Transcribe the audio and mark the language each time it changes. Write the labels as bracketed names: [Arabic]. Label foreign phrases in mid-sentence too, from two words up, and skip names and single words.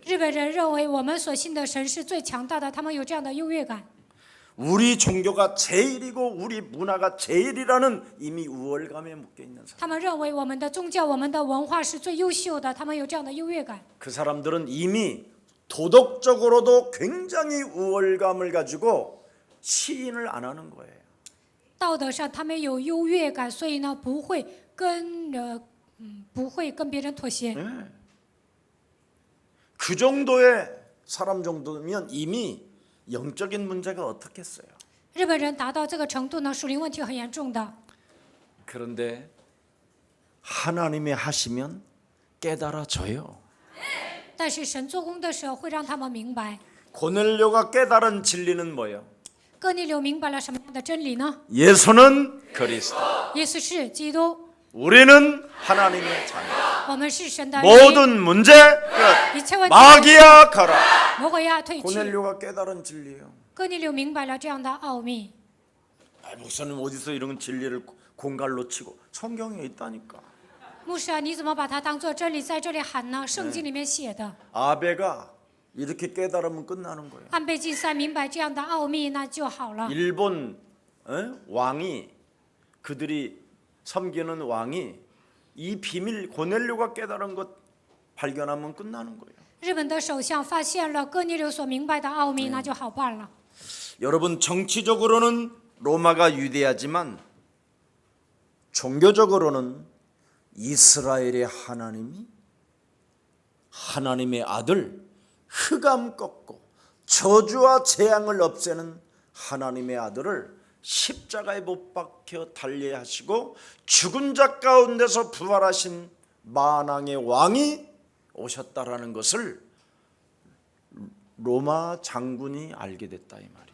[Chinese] 日本人认为我们所信的神是最强大的，他们有这样的优越感。 [Korean] 우리 종교가 제일이고 우리 문화가 제일이라는 이미 우월감에 묶여 있는 사람. [Chinese] 他们认为我们的宗教、我们的文化是最优秀的，他们有这样的优越感。 [Korean] 그 사람들은 이미 도덕적으로도 굉장히 우월감을 가지고 시인을 안 하는 거예요. [Chinese] 道德上他们有优越感，所以呢不会跟别人妥协。 [Korean] 네. 그 정도의 사람 정도면 이미 영적인 문제가 어떻겠어요. [Chinese] 日本人达到这个程度呢，属灵问题很严重的。 [Korean] 그런데 하나님이 하시면 깨달아져요. [Chinese] 但是神做工的时候会让他们明白。 [Korean] 고넬료가 깨달은 진리는 뭐예요? [Chinese] 哥尼流明白了什么样的真理呢？ [Korean] 예수는 그리스도, [Chinese] 耶稣是基督， [Korean] 우리는 하나님의 자녀. [Chinese] 我们是神的儿女， [Korean] 모든 문제 끝. [Chinese] 一切问题 [Korean] 마귀야 가라. [Chinese] 魔鬼要退去。 [Korean] 고넬료가 깨달은 진리예요. [Chinese] 哥尼流明白了这样的奥秘。 [Korean] 목사님 어디서 이런 진리를 공갈로 치고 성경에 있다니까. [Chinese] 牧师啊，你怎么把它当作真理在这里喊呢？圣经里面写的。 [Korean] 아베가 이렇게 깨달으면 끝나는 거예요. [Chinese] 安倍晋三明白这样的奥秘，那就好了。 [Korean] 일본 왕이 그들이 섬기는 왕이 이 비밀 고넬료가 깨달은 것 발견하면 끝나는 거예요. [Chinese] 日本的首相发现了哥尼流所明白的奥秘，那就好办了。 [Korean] 여러분 정치적으로는 로마가 유대하지만 종교적으로는 이스라엘의 하나님이 하나님의 아들 흑암 꺾고 저주와 재앙을 없애는 하나님의 아들을 십자가에 못 박혀 달리하시고 죽은 자 가운데서 부활하신 만왕의 왕이 오셨다라는 것을 로마 장군이 알게 됐다 이 말이에요.